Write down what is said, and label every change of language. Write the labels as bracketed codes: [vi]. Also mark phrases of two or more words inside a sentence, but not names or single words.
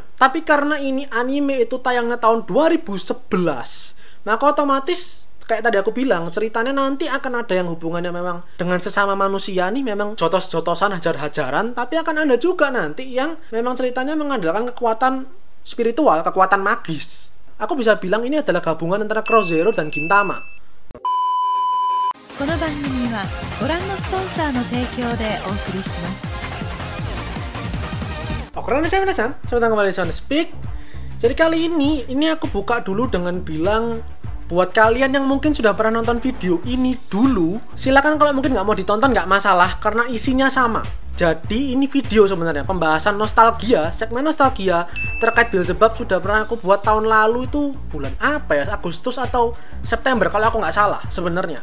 [id] Tapi karena ini anime itu tayangnya tahun 2011, maka otomatis kayak tadi aku bilang, ceritanya nanti akan ada yang hubungannya memang dengan sesama manusia nih, memang jotos-jotosan, hajar-hajaran. Tapi akan ada juga nanti yang memang ceritanya mengandalkan kekuatan spiritual, kekuatan magis. Aku bisa bilang ini adalah gabungan antara CrossZero dan Gintama. [ja] この番組はご覧のスポンサーの提供でお送りします。 [id] Oke, saya datang kembali di Sound Speak. Jadi kali ini aku buka dulu dengan bilang, buat kalian yang mungkin sudah pernah nonton video ini dulu, silakan kalau mungkin nggak mau ditonton nggak masalah, karena isinya sama. Jadi ini video sebenarnya pembahasan nostalgia, segmen nostalgia terkait Beelzebub sudah pernah aku buat tahun lalu, itu bulan apa ya, Agustus atau September kalau aku nggak salah sebenarnya.